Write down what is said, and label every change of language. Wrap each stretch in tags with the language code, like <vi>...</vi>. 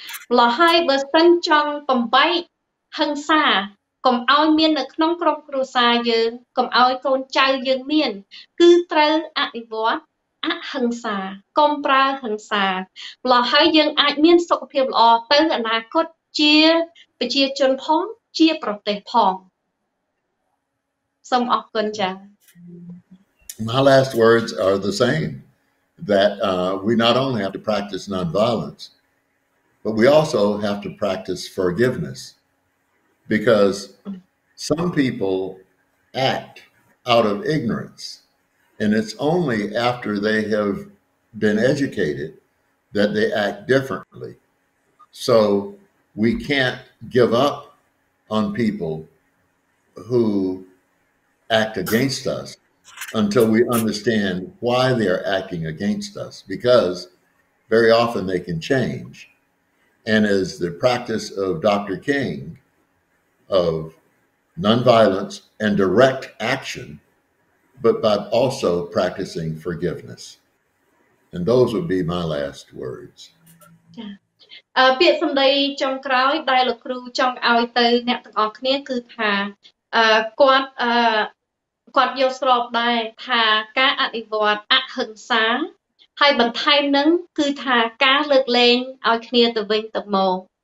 <km>ម្ល៉េះហើយបើសិនចង់បំបែកហិង្សាកុំឲ្យមាននៅក្នុងក្រុមគ្រួសារយើងកុំឲ្យកូនចៅយើងមានគឺត្រូវអនុវត្តអហិង្សាកុំប្រើហិង្សាម្ល៉េះហើយយើងអាចមានសុខភាពល្អទៅអនាគតជាប្រជាជនផងជាប្រទេសផងសូមអរគុណចា៎</km> <en>My last words are the same, that we not only have to practice nonviolence, but we also have to practice forgiveness, because some people act out of ignorance, and it's only after they have been educated that they act differently. So we can't give up on people who act against us until we understand why they are acting against us, because very often they can change. And as the practice of Dr. King of nonviolence and direct action, but by also practicing forgiveness. And those would be my last words.</en> <km>ពាក្យសម្ដីចុងក្រោយដែលលោកគ្រូចង់ឲ្យទៅអ្នកទាំងអស់គ្នាគឺថាគាត់យកស្របដែរថាការអនុវត្តអហិង្សាហើយបន្ថែមនឹងគឺថាការលើកលែងឲ្យគ្នាទៅវិញទៅមក</km>